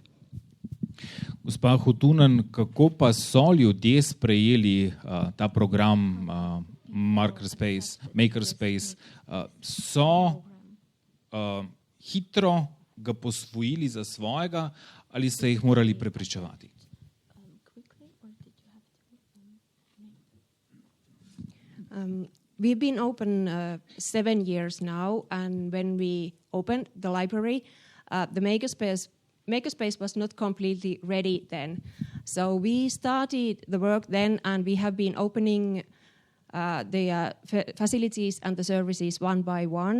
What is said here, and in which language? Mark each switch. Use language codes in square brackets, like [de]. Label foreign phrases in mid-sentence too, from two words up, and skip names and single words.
[sl] Gospa Hutunen, kako pa so ljudje sprejeli ta program Makerspace? So hitro ga posvojili za svojega ali ste jih morali prepričevati? [en] We've been open 7 years now, and when we opened the library, the Makerspace was not completely ready then. So we started the work then, and we have been opening the facilities and the services one by one.